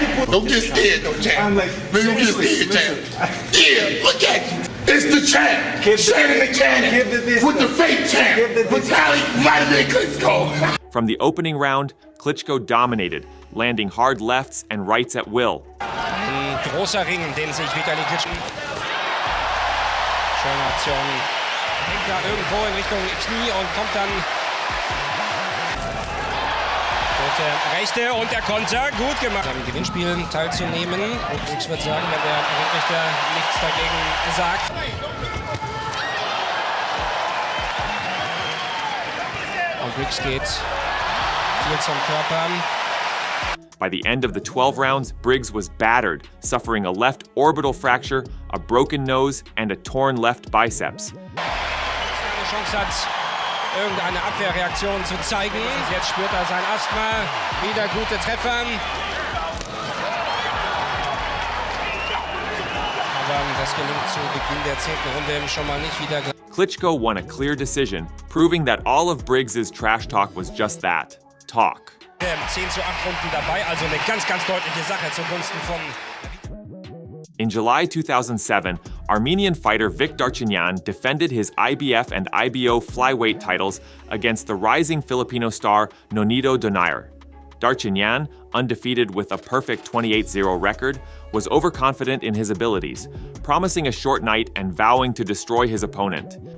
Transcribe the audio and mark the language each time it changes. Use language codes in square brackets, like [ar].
[en] Don't get scared, though, champ. Don't get scared, champ. Yeah, look at you. It's the champ. Shannon the Cannon with the fake champ. Vitaly Klitschko. From the opening round, Klitschko dominated, landing hard lefts and rights at will. [de] großer Ring, den sich Vitali Klitschko. Schöne Aktion. Hängt da irgendwo in Richtung Knie und kommt dann. Gute Rechte und der Konter, gut gemacht. Am Gewinnspiel teilzunehmen. Und Briggs wird sagen, wenn der Ringrichter nichts dagegen sagt. Und Briggs geht viel zum Körper. [en] By the end of the 12 rounds, Briggs was battered, suffering a left orbital fracture, a broken nose, and a torn left biceps. [de] Eine Chance hat, irgendeine Abwehrreaktion zu zeigen. Jetzt spürt er sein Asthma. Wieder gute Treffer. Aber das gelingt zu Beginn der 10. Runde schon mal nicht wieder. [en] Klitschko won a clear decision, proving that all of Briggs's trash talk was just that, talk. [de] 10 zu 8 Runden dabei, also eine ganz, ganz deutliche Sache zugunsten von. [en] In July 2007, Armenian fighter Vic Darchinyan defended his IBF and IBO flyweight titles against the rising Filipino star Nonito Donaire. Darchinyan, undefeated with a perfect 28-0 record, was overconfident in his abilities, promising a short night and vowing to destroy his opponent.